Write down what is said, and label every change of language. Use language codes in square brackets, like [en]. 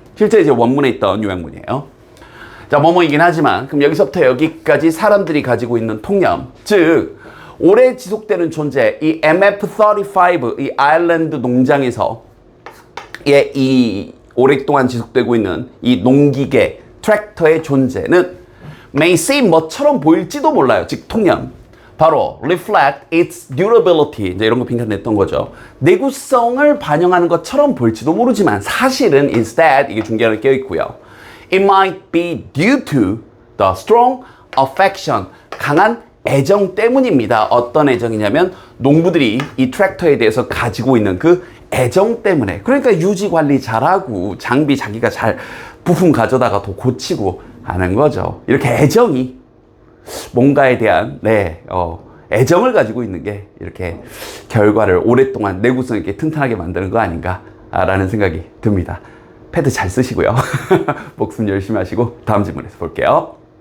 [ko] 실제 이제 원문에 있던 요약문이에요. 자, 뭐뭐이긴 하지만, 그럼 여기서부터 여기까지 사람들이 가지고 있는 통념. 즉, 오래 지속되는 존재, 이 MF35, 이 아일랜드 농장에서 이 오랫동안 지속되고 있는 이 농기계, 트랙터의 존재는 [en] may seem [ko] 뭐처럼 보일지도 몰라요. 즉, 통념. 바로 [en] reflect its durability. [ko] 이제 이런 거 빈칸냈던 거죠. 내구성을 반영하는 것처럼 보일지도 모르지만 사실은 instead, 이게 중간에 껴있고요. [en] It might be due to the strong affection. [ko] 강한 애정 때문입니다. 어떤 애정이냐면 농부들이 이 트랙터에 대해서 가지고 있는 그 애정 때문에. 그러니까 유지 관리 잘하고 장비 자기가 잘 부품 가져다가 더 고치고 하는 거죠. 이렇게 애정이 뭔가에 대한 애정을 가지고 있는 게 이렇게 결과를 오랫동안 내구성 있게 튼튼하게 만드는 거 아닌가라는 생각이 듭니다. 패드 잘 쓰시고요. 복습 열심히 하시고 다음 질문에서 볼게요.